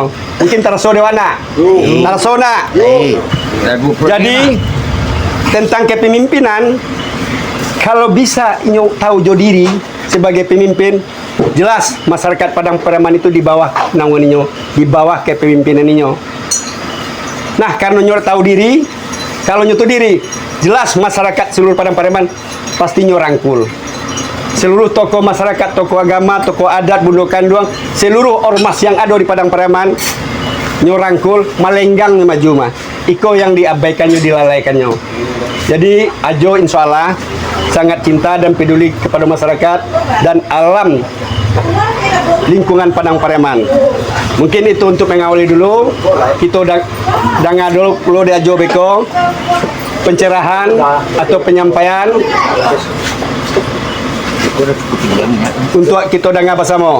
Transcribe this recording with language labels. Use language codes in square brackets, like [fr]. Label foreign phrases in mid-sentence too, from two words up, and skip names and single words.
[id] Mungkin terasa dewana, terasa nak. Jadi tentang kepemimpinan, kalau bisa [min] inyo tahu jo diri [id] sebagai pemimpin, jelas masyarakat Padang Pariaman itu di bawah naungan inyo, di bawah kepemimpinan inyo. Nah, karena nyo tahu diri, kalau nyo tahu diri, jelas masyarakat seluruh Padang Pariaman pasti nyo rangkul. Seluruh tokoh masyarakat, tokoh agama, tokoh adat, Bundo Kanduang, seluruh ormas yang ada di Padang Pariaman nyo rangkul, [min] malenggang maju mah. [id] Iko yang diabaikannya, dilalaikannya. Jadi Ajo [ar] insya Allah [id] sangat cinta dan peduli kepada masyarakat dan alam lingkungan Padang Pariaman. Mungkin itu untuk mengawali dulu. Kita dengar dulu di Ajo Beko pencerahan atau penyampaian untuk kita dengar bersama.